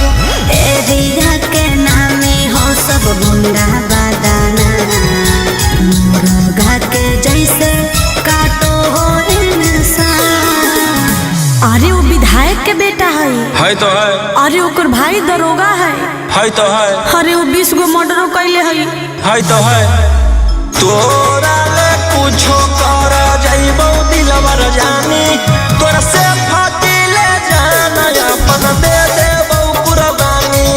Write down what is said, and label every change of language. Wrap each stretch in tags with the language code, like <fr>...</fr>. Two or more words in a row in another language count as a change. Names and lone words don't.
<mag>एरिया के नामे हो सब गुंडा बादाना, मुर्गा के जैसे काटो हो इंसान। अरे वो विधायक के बेटा है तो है। अरे ओकर भाई दरोगा है तो है। अरे वो 20 गो मर्डर कैले है तो है। तोरा ले कुछो कर जाइबो दिलवर जानी, तोरा से फाटिले जाना अपन दे देबो कुर्बानी।</mag>